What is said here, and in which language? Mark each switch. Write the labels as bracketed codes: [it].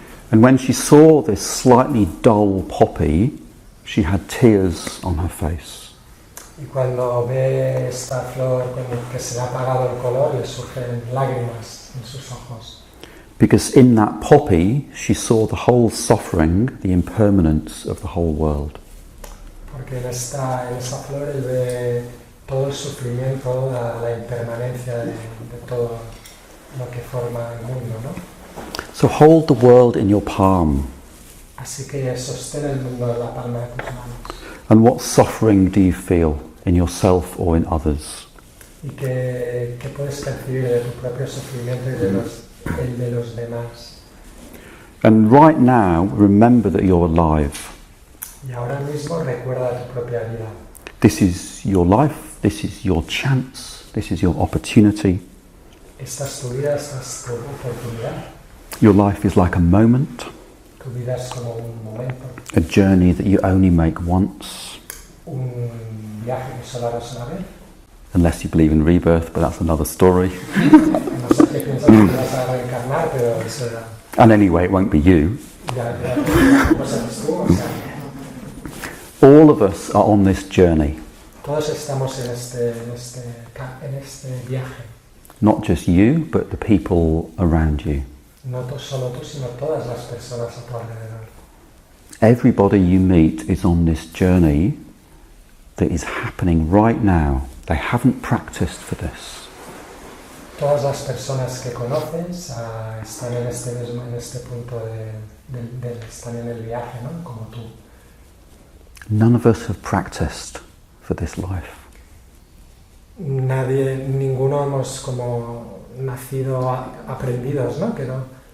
[en] And when she saw this slightly dull poppy, she had tears on her face. [es] Y cuando ve esta flor que se le ha apagado el color, le surgen lágrimas en sus ojos. [en] Because in that poppy, she saw the whole suffering, the impermanence of the whole world. [es] Porque en esa flor él ve todo el sufrimiento, la impermanencia de todo lo que forma el mundo, ¿no? [en] So hold the world in your palm. [es] Así que sostén el mundo en la palma de tus manos. [en] And what suffering do you feel in yourself or in others? [es] Y que puedes percibir de tu propio sufrimiento y el de los demás. [en] And right now, remember that you're alive. [es] Y ahora mismo recuerda tu propia vida. [en] This is your life, this is your chance, this is your opportunity. [es] Esta es tu vida, esta es tu oportunidad. [en] Your life is like a moment, [es] Tu vida es como un momento, [en] a journey that you only make once, [es] un viaje que solo harás una vez. [en] unless you believe in rebirth, but that's another story. [es] No sé qué piensas que vas a reencarnar, pero eso [en] And anyway, it won't be you. [es] ya no sabes tú. O sea, [en] All of us are on this journey, [es] todos estamos en este viaje. [en] not just you, but the people around you. [es] No solo tú, sino todas las personas a tu alrededor. [en] Everybody you meet is on this journey that is happening right now. They haven't practiced for this. [es] Todas las personas que conoces están en este punto están en el viaje, ¿no? Como tú. [en] None of us have practiced for this life. [es] Ninguno hemos como nacido aprendidos, ¿no? Que no.